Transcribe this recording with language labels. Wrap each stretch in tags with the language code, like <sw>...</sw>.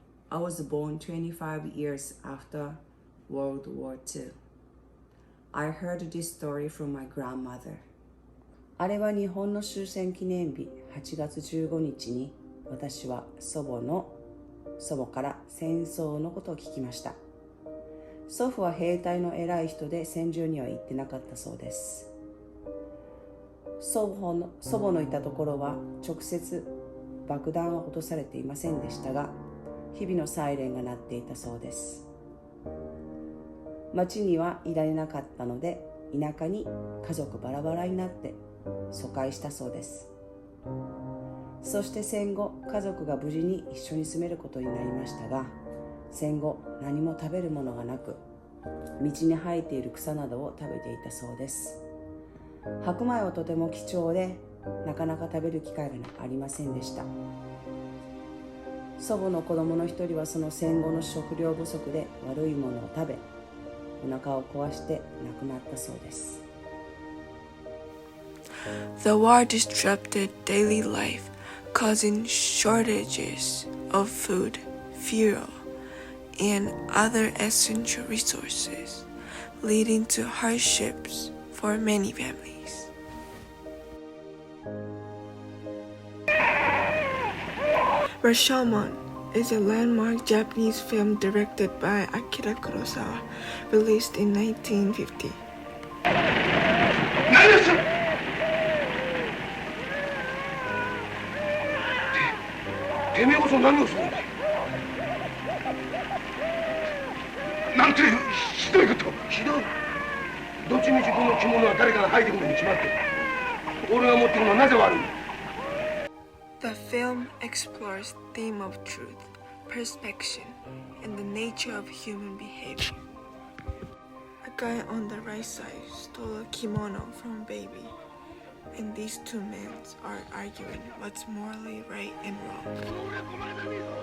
<en>I was born 25 years after World War II. I heard this story from my grandmother.</en> <ja>あれは日本の終戦記念日8月15日に私は祖母から戦争のことを聞きました。祖父は兵隊の偉い人で戦場には行ってなかったそうです。祖母のいたところは直接爆弾は落とされていませんでしたが、日々のサイレンが鳴っていたそうです。町にはいられなかったので、田舎に家族バラバラになって疎開したそうです。そして戦後、家族が無事に一緒に住めることになりましたが、戦後何も食べるものがなく、道に生えている草などを食べていたそうです。白米はとても貴重で、なかなか食べる機会がありませんでした。祖母の子供の一人はその戦後の食料不足で悪いものを食べ、お腹を壊して亡くなったそうです。</ja> <en>The war disrupted daily life, causing shortages of food, fuel, and other essential resources, leading to hardships for many families. Rashomon is a landmark Japanese film directed by Akira Kurosawa, released in 1950.</en> <ja>何ですてめえこそ何をするんだ。なんてひどいこと。ひどい。どっちみちこの着物は誰かが履いてくるに決まってる。俺が持ってくるのはなぜ悪い。</ja> <en>The film explores the theme of truth, perspection, and the nature of human behavior. A guy on the right side stole a kimono from a baby, and these two men are arguing what's morally right and wrong.</en>